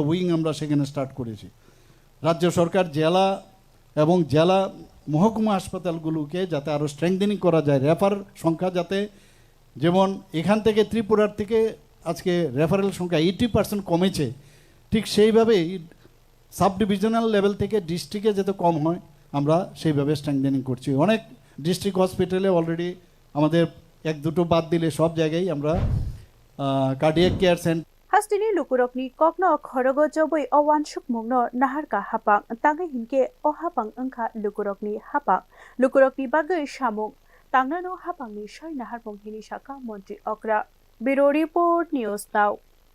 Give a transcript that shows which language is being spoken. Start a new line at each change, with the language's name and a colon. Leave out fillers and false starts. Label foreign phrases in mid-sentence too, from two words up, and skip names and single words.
Bangla: উইং আমরা সেখানে স্টার্ট করেছি রাজ্য সরকার জেলা এবং জেলা মহকুমা হাসপাতালগুলোকে যাতে আরও স্ট্রেংথেনিং করা যায় রেফার সংখ্যা যাতে যেমন এখান থেকে ত্রিপুরার থেকে আজকে রেফারেল সংখ্যা 80% কমেছে ঠিক সেইভাবেই
English: sub divisional level
Bangla: থেকে ডিস্ট্রিক্টে যাতে কম হয় আমরা সেইভাবে স্ট্রেংথেনিং করছি অনেক
English: district hospitale
Bangla: অলরেডি আমাদের এক দুটো বাদ দিলে সব জায়গায় আমরা
English: cardiac care centre
Kok Borok: hasteni lukurokni kokno khorogo joboi owansuk mungno naharka hapang tangai hinke o hapang angkha lukurokni bagai samung tangnano hapangni soi nahar bonghini saka montri okra Bureau Report News Now